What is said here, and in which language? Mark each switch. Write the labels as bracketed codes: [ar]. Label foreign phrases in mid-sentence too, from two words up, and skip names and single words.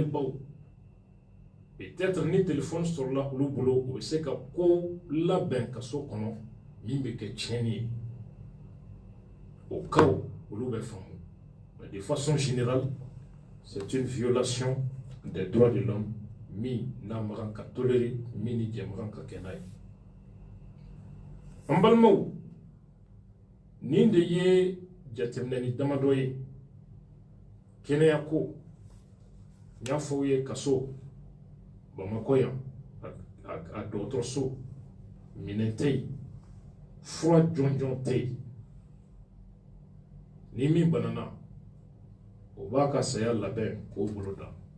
[bm] baw peut-être ni [fr] téléphone sur la [bm] olu bolo o se ka ko labɛn ka so kɔnɔ min bɛ kɛ tiɲɛni ye [fr] au cas où [bm] olu bɛ faamu [fr] mais de façon générale c'est une violation des droits de l'homme [bm] min n'a magan ka tolérer min ni jɛ magan ka kɛ n'a ye. An balimaw nin de ye jateminɛni damadɔ ye kɛnɛya ko n y'a fɔ ye kaso Bamako yan a dɔgɔtɔrɔso minɛn tɛ yen fura jɔnjɔn tɛ yen ni min banana o b'a ka saya labɛn k'o bolo da.